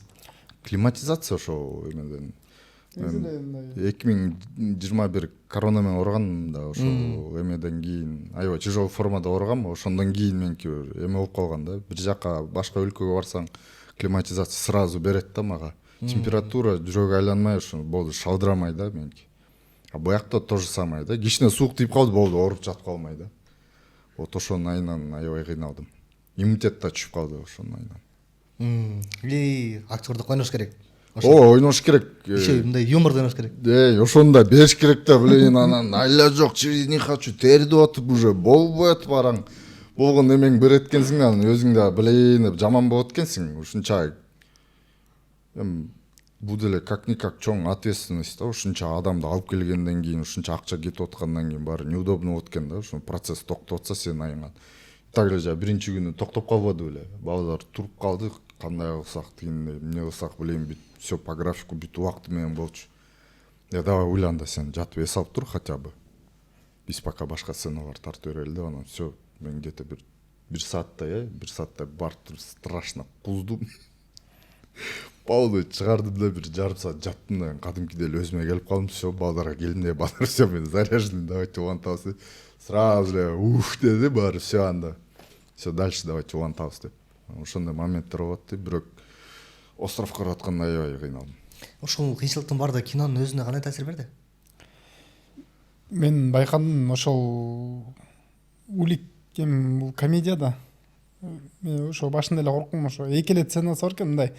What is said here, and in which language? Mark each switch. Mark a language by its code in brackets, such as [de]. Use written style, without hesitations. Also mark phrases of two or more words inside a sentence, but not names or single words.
[ky] Климатизация ошо эмеден 2021 корона менен ооругам да, ошо эмеден кийин аябай тяжелый формада ооругам, ошондон кийин меники эме болуп калган да. Бир жака башка өлкөгө барсаң климатизация сразу берет да мага. Температура жүрөгү айланмай ошо болду, шалдырамай да меники. [ru] А буякта то же самое да. [ky] Кичине суук тийип калды, болду, ооруп жатып калмай да. Вот ошонун айынан аябай кыйналдым. Иммунитет да түшүп калды ошонун айынан. Актёрдук ойнош керек. Ойнош керек. Еще мындай юморду ойнош керек. Ошону да бериш керек да, блин, анан айла жок, [ru] через не хочу, [ky] тердип атып уже болбой атып бараң. Болгон эмең берет экенсиң, анан өзүң да блин жаман болот экенсиң. Ушунча бул деле как-никак чоң ответственность да, ушунча адамды алып келгенден кийин, ушунча акча кетип аткандан кийин баары неудобно болот экен да, ошо процесс токтоп атса сенин айыңан. Так эле биринчи күнү токтоп калбады беле. Балдар туруп калды, кандай кылсак дегенде, эмне кылсак блин, бүт [ru] все по графику, [ky] бүт убакыты менен болчу. Давай уйлан да сен жатып эс алып тур [ru] хотя бы. [ky] Биз пока башка сценалар тартып берели деп, анан все, мен где-то бир сааттай барып туруп страшно куздум. Балды чыгардым да бир жарым саат жаттым да, кадимкидей эле өзүмө келип калдым, все, балдарга келдим де, балдар все, мен заряженный, давайте улантабыз. Сразу эле деди баары, [ru] все анда. Все, дальше давайте [ky] улантабыз деп. Ошондой моменттер болот деп, бирок островко барып атканда аябай кыйналдым. Ошол кыйынчылыктын баарында кинонун өзүнө кандай таасир берди? Мен байкадым, ошол улик бул комедия да. Мен ошо башында эле коркком, ошо эки эле сценасы бар экен мындай.